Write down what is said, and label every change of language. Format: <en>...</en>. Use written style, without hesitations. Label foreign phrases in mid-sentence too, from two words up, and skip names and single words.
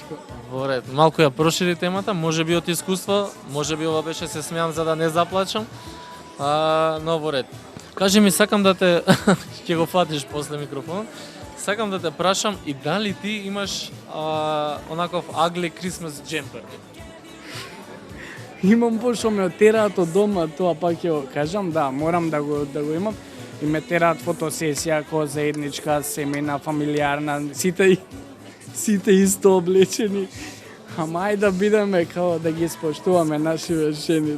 <mk>Во ред, малку ја прошири темата, можеби од искуство, можеби ова беше се смеам за да не заплачам, но во ред. Кажи ми, сакам да те, ќе го фатиш после микрофон, сакам да те прашам и дали ти имаш онаков</mk> <en>ugly Christmas jumper?</en> <mk>Имам, пошто ме отераат од дома, тоа пак ќе кажам, да, морам да го имам. И ме тераат фотосесија, која заедничка, семејна, фамилиарна, сите исто облечени. Ама ајде да бидеме као да ги споштуваме нашите жени.</mk>